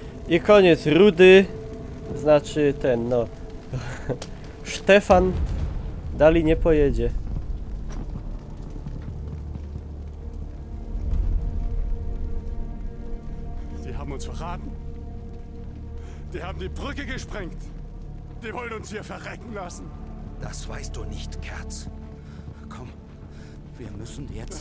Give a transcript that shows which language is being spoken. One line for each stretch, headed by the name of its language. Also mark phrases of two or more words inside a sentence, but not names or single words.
Polish: I koniec. Rudy, znaczy ten, no... Stefan dalej nie pojedzie.
German: Die haben uns verraten. Die haben die Brücke gesprengt. Die wollen uns hier verrecken lassen. Das weißt du nicht, Kerz. Komm, wir müssen jetzt...